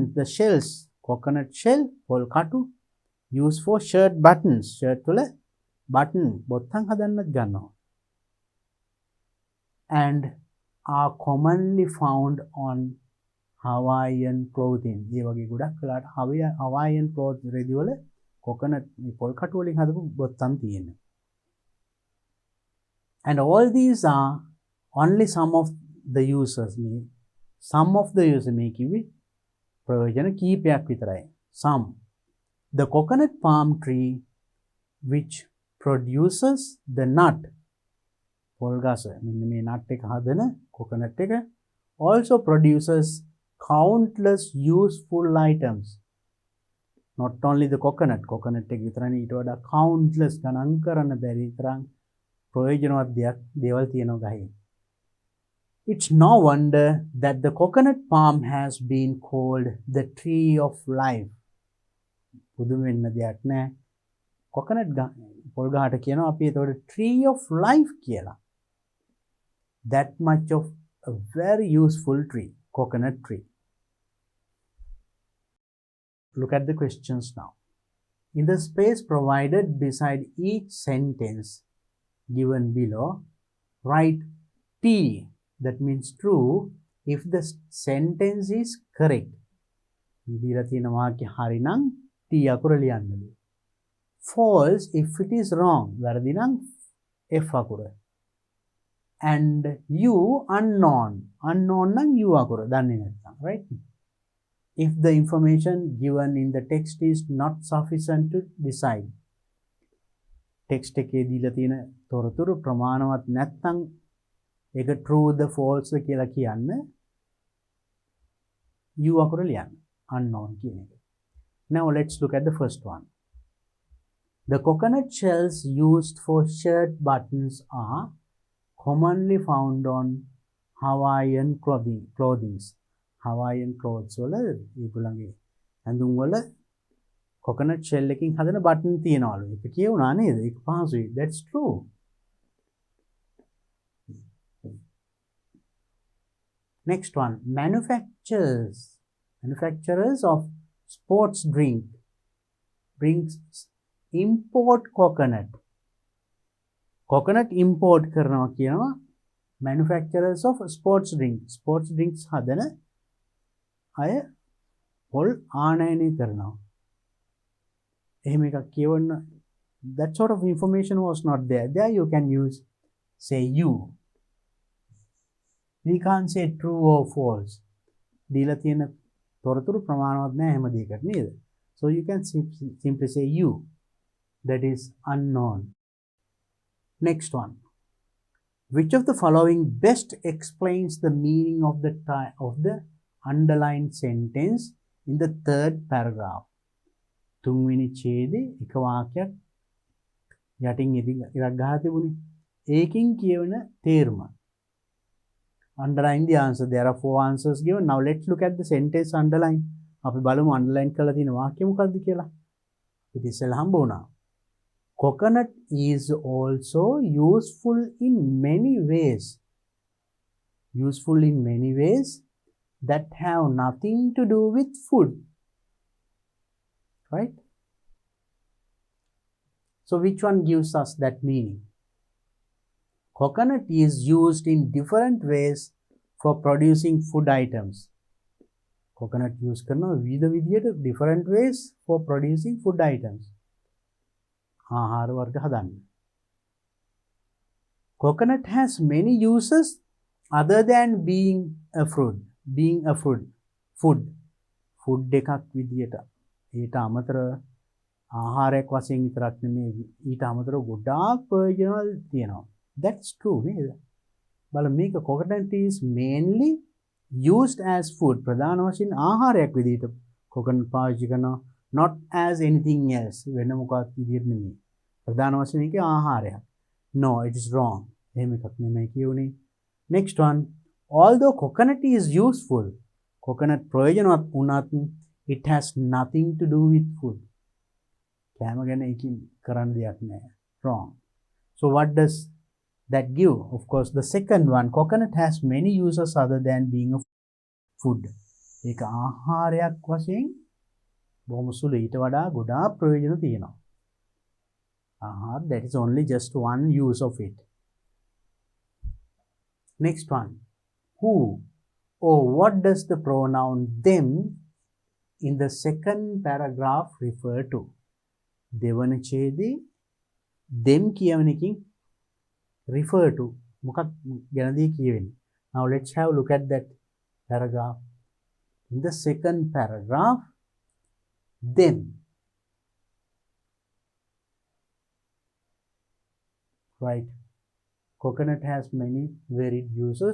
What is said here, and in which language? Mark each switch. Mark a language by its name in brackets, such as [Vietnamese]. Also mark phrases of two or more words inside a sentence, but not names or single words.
[English] The shells, coconut shell, [Sinhala] පොල් කටු, [English] used for shirt buttons. [Sinhala] Shirt වල button බොත්තම් හදන්නට ගන්නවා. [English] And are commonly found on Hawaiian clothing. [Sinhala] ඒ වගේ ගොඩක් කලකට [English] Hawaiian clothes [Sinhala] රෙදි වල coconut පොල් කටු වලින් හදපු බොත්තම් තියෙනවා. [English] And all these are only some of the uses. [Sinhala] මේ කිව්වේ ප්‍රයෝජන කීපයක් විතරයි. [English] Some. The coconut palm tree which produces the nut. [Sinhala] පොල් ගස මෙන්න මේ nut එක හදන coconut එක [English] also produces countless useful items. Not only the coconut [Sinhala] එක විතරනේ ඊට වඩා countless ගණන් කරන්න බැරි තරම් ප්‍රයෝජනවත් දේවල් තියෙනවා ගහේ. [English] It's no wonder that the coconut palm has been called the tree of life. [Sinhala] පුදුම වෙන්න දෙයක් නෑ. coconut පොල් ගහට කියනවා අපි ඒතකොට [English] tree of life [Sinhala] කියලා. [English] That much of a very useful tree, coconut tree. Look at the questions now. In the space provided beside each sentence given below, write T, that means true, if the sentence is correct. [Sinhala] දීලා තියෙන වාක්‍ය හරි නම් T අකුර ලියන්නලු. [English] False if it is wrong. [Sinhala] වැරදි නම් F අකුර. [English] And you unknown. [Sinhala] Unknown නම් U අකුර දන්නේ නැත්නම්, [English] right? If the information given in the text is not sufficient to decide. [Sinhala] Text එකේ දීලා තියෙන තොරතුරු ප්‍රමාණවත් නැත්නම් ඒක [English] true the false [Sinhala] කියලා කියන්න U අකුර ලියන්න. Unknown කියන එක. [English] Now let's look at the first one. The coconut shells used for shirt buttons are commonly found on Hawaiian clothing. Hawaiian clothes [Sinhala] වල ඒගොල්ලන්ගේ ඇඳුම් වල [English] coconut shell [Sinhala] එකකින් හදන button තියනවලු. ඒක කියුණා නේද? ඒක පහසුයි. [English] That's true. Next one. Manufacturers of sports drinks import coconut. [Sinhala] Coconut import කරනවා කියනවා. [English] Manufacturers of sports drinks [Sinhala] හදන අය පොල් ආනයනය කරනවා. එහෙම එකක් කියවන්න. [English] That sort of information was not there. There you can use, say, you. We can't say true or false. [Sinhala] දීලා තියෙන තොරතුරු ප්‍රමාණවත් නැහැ හැම දෙයකට නේද? [English] So you can simply say you. That is unknown. Next one. Which of the following best explains the meaning of the underlined sentence in the third paragraph? [Sinhala] තුන්වෙනි ඡේදේ එක වාක්‍යයක් යටින් ඉතින් ඉරක් ගහලා තිබුණේ. ඒකින් කියවන තේරුම. [English] Underline the answer. There are 4 answers given. Now let's look at the sentence underline. [Sinhala] අපි බලමු underline කරලා තියෙන වාක්‍ය මොකක්ද කියලා. ඉතින් ඉස්සෙල්ලා හම්බ වුණා. [English] Coconut is also useful in many ways. Useful in many ways that have nothing to do with food. Right? So which one gives us that meaning? Coconut is used in different ways for producing food items. Coconut use [Sinhala] කරනවා විවිධ විදියට [English] different ways for producing food items. [Sinhala] ආහාර වර්ග හදන්න. [English] Coconut has many uses other than being a fruit. [Sinhala] Food එකක් විදියට. ඊට අමතර ආහාරයක් වශයෙන් විතරක් නෙමෙයි ඊට අමතර ගොඩාක් ප්‍රයෝජනවල තියෙනවා. [English] That's true නේද? බලන්න මේක coconut is mainly used as food. [Sinhala] ප්‍රධාන වශයෙන් ආහාරයක් විදියට coconut පාවිච්චි කරනවා. [English] Not as anything else. [Sinhala] වෙන මොකක්ද විදියට නෙමෙයි. ප්‍රධාන වශයෙන් ඒකේ ආහාරයක්. [English] No, it is wrong. [Sinhala] එහෙම එකක් නෙමෙයි කියුනේ. [English] Next one. Although coconut is useful, coconut [Sinhala] ප්‍රයෝජනවත් වුණත් [English] it has nothing to do with food. [Sinhala] කෑම ගැන ඒකින් කරන්න දෙයක් නැහැ. [English] Wrong. So what does that give? Of course, the second one, coconut has many uses other than being a food. [Sinhala] ඒක ආහාරයක් වශයෙන් බොහොම සුළු ඊට වඩා ගොඩාක් ප්‍රයෝජන තියෙනවා. ආහාර, [English] that is only just one use of it. Next one. Who or what does the pronoun them in the second paragraph refer to? [Sinhala] දෙවන ඡේදේ them කියවන එකකින් [English] refer to [Sinhala] මොකක් ගැනද කියවෙන්නේ? [English] Now let's have a look at that paragraph. In the second paragraph, them. Right. Coconut has many varied uses.